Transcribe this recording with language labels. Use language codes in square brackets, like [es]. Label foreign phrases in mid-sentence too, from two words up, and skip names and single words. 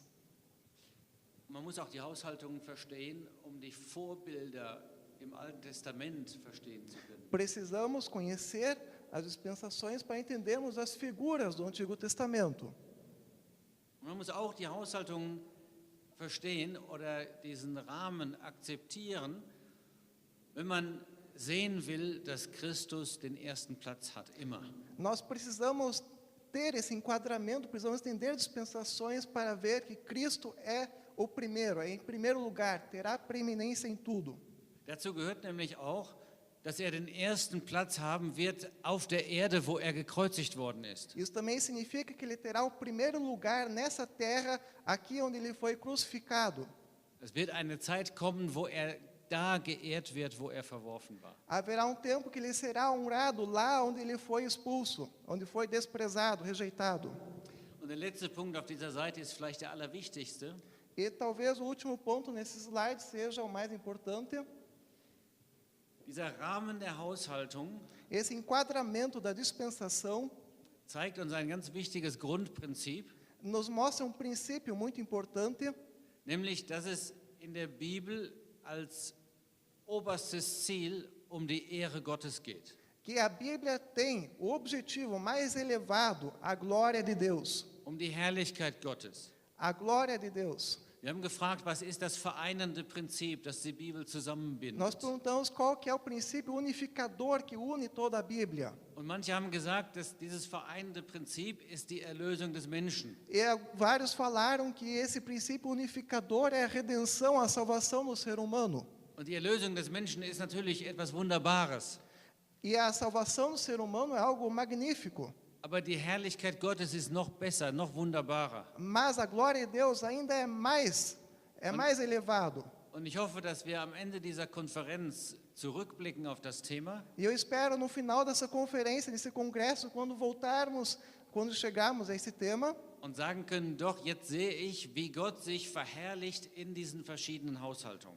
[de] Man muss auch die Haushaltungen verstehen, um die Vorbilder im Alten Testament verstehen zu können. [pt] Precisamos conhecer as dispensações para entendermos as figuras do Antigo Testamento. [de] Und man muss auch die Haushaltungen verstehen oder diesen Rahmen akzeptieren, wenn man sehen will, dass Christus den ersten Platz hat, immer. [pt] Nós precisamos ter esse enquadramento, precisamos entender dispensações para ver que Cristo é o primeiro, é em primeiro lugar, terá preeminência em tudo. [de] Dazu gehört nämlich auch, dass er den ersten Platz haben wird auf der Erde, wo er gekreuzigt worden ist. [pt] Isso também significa que ele terá o primeiro lugar nessa terra, aqui onde ele foi crucificado. [de] Es wird eine Zeit kommen, wo er da geehrt wird, wo er verworfen war. [pt] Haverá um tempo que ele será honrado lá onde ele foi expulso, onde foi desprezado, rejeitado. [de] Und der letzte Punkt auf dieser Seite ist vielleicht der allerwichtigste. [pt] E talvez o último ponto nesse slide seja o mais importante. [de] Dieser Rahmen der Haushaltung [pt] Esse enquadramento da dispensação [de] zeigt uns ein ganz wichtiges Grundprinzip, [pt] nos mostra um princípio muito importante, [de] nämlich dass es in der Bibel als oberstes Ziel um die Ehre Gottes geht. [pt] que a Bíblia tem o objetivo mais elevado, a glória de Deus. [de] Um die Herrlichkeit Gottes. [pt] A glória de Deus. [de] Wir haben gefragt, was ist das vereinende Prinzip, das die Bibel zusammenbindet? [pt] Nós perguntamos qual que é o princípio unificador que une toda a Bíblia. [de] Und manche haben gesagt, dass dieses vereinende Prinzip ist die Erlösung des Menschen. [pt] E vários falaram que esse princípio unificador é a redenção, a salvação do ser humano. [de] Und die Erlösung des Menschen ist natürlich etwas Wunderbares. [pt] E a salvação do ser humano é algo magnífico. [de] Aber die Herrlichkeit Gottes ist noch besser, noch wunderbarer. [pt] Mas a glória de Deus ainda é mais elevado. [de] Und ich hoffe, dass wir am Ende dieser Konferenz zurückblicken auf das Thema [pt] E eu espero no final dessa conferência, desse congresso, quando chegarmos a esse tema, [de] und sagen können, doch, jetzt sehe ich, wie Gott sich verherrlicht in diesen verschiedenen Haushaltungen.